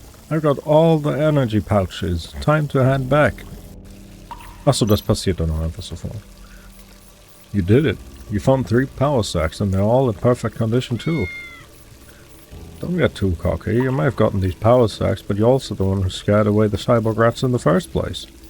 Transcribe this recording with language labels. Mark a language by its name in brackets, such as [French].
[English] I got all the energy pouches. Time to head back. [German] Achso, das passiert dann auch einfach sofort. [English] You did it. You found 3 power sacks and they're all in perfect condition too. Don't get too cocky. You may have gotten these power sacks, but you're also the one who scared away the cyborg rats in the first place.